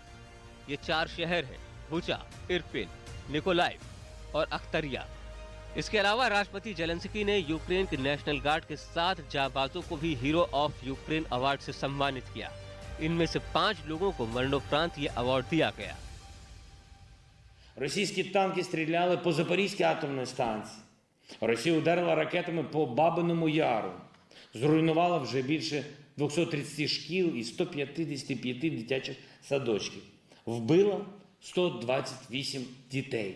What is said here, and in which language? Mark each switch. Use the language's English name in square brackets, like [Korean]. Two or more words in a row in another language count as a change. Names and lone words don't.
[Hindi] ये 4 शहर हैं बुचा, इरपिन, निकोलाइव और अख्तरिया। इसके अलावा राष्ट्रपति जेलेंस्की ने यूक्रेन के नेशनल गार्ड के 7 जांबाजों को भी हीरो ऑफ यूक्रेन अवार्ड से सम्मानित किया। इनमें से 5 लोगों को मरणोपरांत ये अवार्ड दिया गया। [Ukrainian] Російські танки стріляли по Запорізькій атомній станції. Росія ударила ракетами по Бабиному Яру. Зруйнувала вже більше 230 шкіл і 155 дитячих садочків. Вбила 128 дітей.